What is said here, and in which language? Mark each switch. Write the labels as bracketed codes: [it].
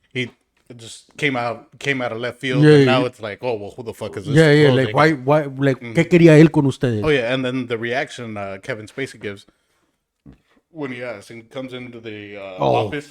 [en] He just came out of left field, and now it's like, oh, well, who the fuck is this? Yeah, like, why, like, [es] ¿qué quería él con ustedes? [en] Oh, yeah, and then the reaction Kevin Spacey gives when he asks and comes into the office.